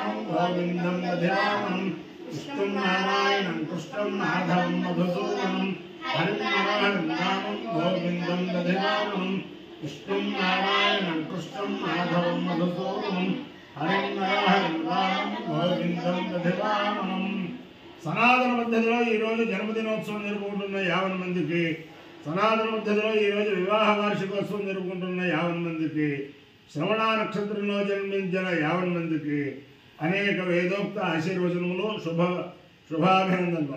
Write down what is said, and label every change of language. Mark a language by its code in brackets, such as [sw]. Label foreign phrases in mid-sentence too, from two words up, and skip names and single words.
[sa] गोविन्दं दधिवामनं विष्णुं नारायणं कृष्णं माधवं मधुसूदनं हरिं नारायणं रामं गोविन्दं दधिवामनं विष्णुं नारायणं कृष्णं माधवं मधुसूदनं हरिं नारायणं रामं गोविन्दं दधिवामनं [te] సనాతన పద్ధతిలో ఈరోజు జన్మదినోత్సవం జరుపుకుంటున్న 50 మందికి, సనాతన పద్ధతిలో ఈరోజు వివాహ వార్షికోత్సవం జరుపుకుంటున్న 50 మందికి, శ్రవణ నక్షత్రంలో జన్మించిన 50 మందికి అనేక వేదోక్త ఆశీర్వచనములు, శుభాభినందనలు.